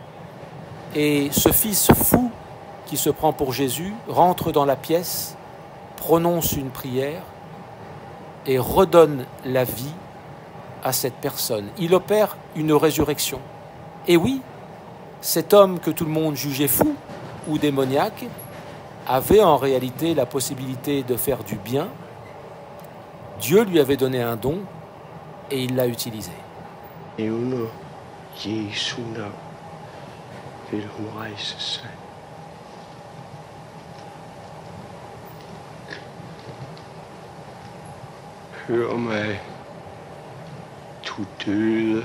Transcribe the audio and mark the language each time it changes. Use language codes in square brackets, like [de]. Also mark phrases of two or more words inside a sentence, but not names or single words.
[fr] Et ce fils fou qui se prend pour Jésus rentre dans la pièce, prononce une prière et redonne la vie à cette personne. Il opère une résurrection. Et oui, cet homme que tout le monde jugeait fou ou démoniaque avait en réalité la possibilité de faire du bien. Dieu lui avait donné un don et il l'a utilisé. [da] Under Jesu navn vil hun rejse sig. Hør mig, du døde.